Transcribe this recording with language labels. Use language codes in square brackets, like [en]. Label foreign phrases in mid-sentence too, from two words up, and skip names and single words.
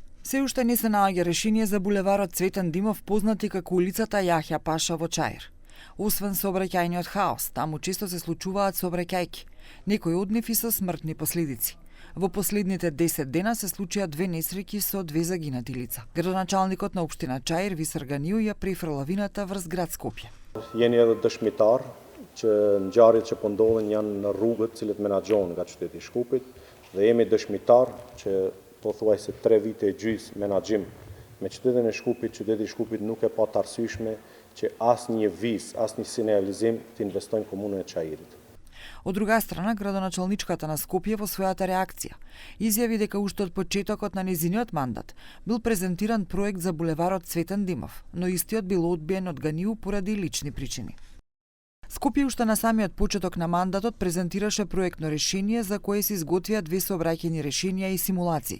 [mk] Се уште не се наоѓа решение за булеварот Цветан Димов, познат и како улицата Јахја Паша во Чаир. Освен сообраќајниот хаос, таму често се случуваат сообраќајки, некои од нив и со смртни последици. Во последните 10 дена се случија 2 несреќи со 2 загинати лица. Градоначалникот на општина Чаир, Висар Ганиу, ја префр лавината врз град Скопје. [sq] Jeni edhe dëshmitar që ngjarjet që po ndodhin janë në rrugët cilët menaxhohen nga qyteti i Shkupit dhe jemi dëshmitar që pothuajse 3 vite e gjys menaxhim me qytetin e Shkupit, qyteti i Shkupit nuk e pa të arsyeshme që asnjë vizë, asnjë sinjalizim të investojnë komunën e Çajirit. [mk] Од друга страна, градоначалничката на Скопје во својата реакција изјави дека уште од почетокот на нејзиниот мандат бил презентиран проект за булеварот Цветан Димов, но истиот бил одбиен од Ганиу поради лични причини. Скопје уште на самиот почеток на мандатот презентираше проектно решение за кое се изготвија 2 сообраќајни решенија и симулации.